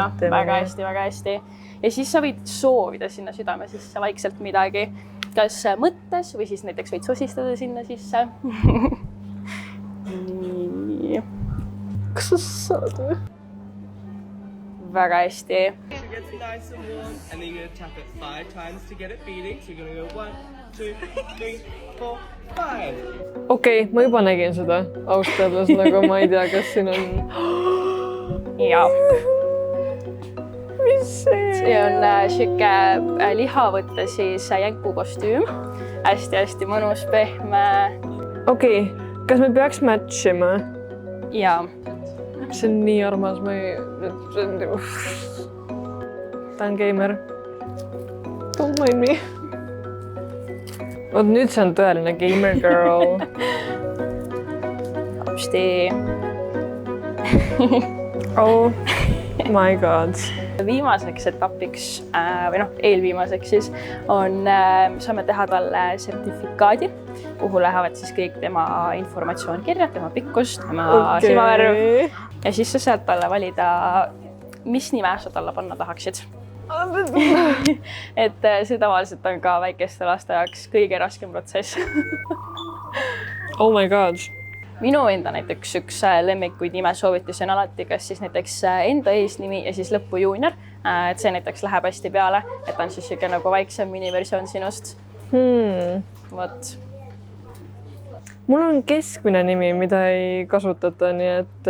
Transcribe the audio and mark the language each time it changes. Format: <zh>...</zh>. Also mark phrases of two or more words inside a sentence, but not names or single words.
<et>Väga hästi, väga hästi. Ja siis sa võid soovida sinna südame sisse vaikselt midagi. Kas mõttes või siis näiteks võid sosistada sinna sisse. Nii. Kas sa saad või? Väga hästi.</et> <en>It gets nice and warm, and then you're going to tap it 5 times to get it beating. So you're going to go 1, 2, 3, 4, 5.</en> <et>Okei, ma juba nägin seda austades, nagu ma ei tea, kas siin on... Ja. Mis see? See on siuke lihavõtte siis jänkukostüüm. Hästi-hästi mõnus, pehme. Okei, kas me peaks matchima? Ja. See on nii armas, ma ei... Ta on gamer.</et> <en>Don't mind me.</en> <et>Oot, nüüd see on tõeline</et> <en>gamer girl.</en> <et>Hopsti.</et> <en>Oh my god.</en> <et>Viimaseks etapiks, või eelviimaseks siis, on, saame teha talle sertifikaadi, kuhu lähevad siis kõik tema informatsioon kirja, tema pikkus, tema silmavärv. Ja siis sa saad talle valida, mis nime sa talle panna tahaksid. Et see tavaliselt on ka väikeste laste jaoks kõige raskem protsess.</et> <en>Oh my god.</en> <et>Minu enda näiteks üks lemmikuid nime soovitusi on alati, kas siis näiteks enda eesnimi ja siis lõppu juunior. Et see näiteks läheb hästi peale, et on siis siuke nagu väiksem miniversioon sinust. Vot. Mul on keskmine nimi, mida ei kasutata, nii et...</et>